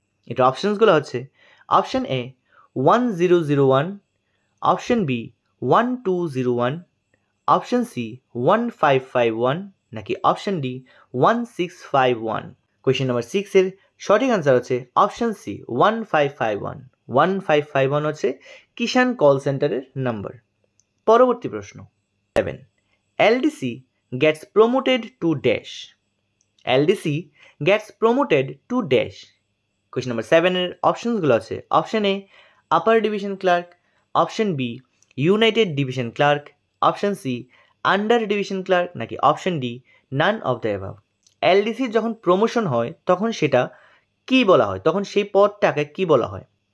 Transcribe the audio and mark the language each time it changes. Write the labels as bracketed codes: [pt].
[bn] এটা অপশনসগুলো হচ্ছে option A 1001, option B 1201, option C 1551 নাকি অপশন ডি 1651। কোয়েশ্চেন নাম্বার 6 এর সঠিক আনসার হচ্ছে অপশন সি 1551। 1551 হচ্ছে কিষাণ কল সেন্টারের নাম্বার। পরবর্তী প্রশ্ন [en] 7, LDC gets promoted to dash. LDC gets promoted to dash. [bn] Question number 7 এর অপশনসগুলো আছে option A upper division clerk, option B United division clerk, option C under division clerk নাকি option D none of the above. এলডিসির যখন promotion হয় তখন সেটা কি বলা হয়, তখন সেই পদটাকে কি বলা হয়?